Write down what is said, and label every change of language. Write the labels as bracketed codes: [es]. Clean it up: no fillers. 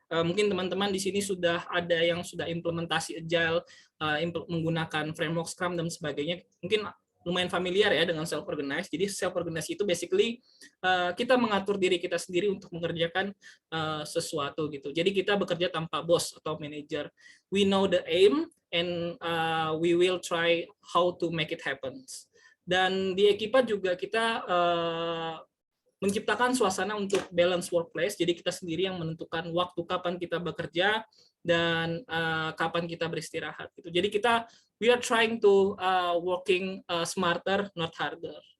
[id] Mungkin teman-teman di sini sudah ada yang sudah implementasi agile, menggunakan framework Scrum dan sebagainya. Mungkin lumayan familiar ya dengan self-organize. Jadi self-organize itu basically kita mengatur diri kita sendiri untuk mengerjakan sesuatu gitu. Jadi kita bekerja tanpa bos atau manager. [en] We know the aim and we will try how to make it happen. [id] Dan di Ekipa juga kita menciptakan suasana untuk balance workplace. Jadi kita sendiri yang menentukan waktu kapan kita bekerja dan kapan kita beristirahat gitu. Jadi [en] we are trying to working smarter, not harder.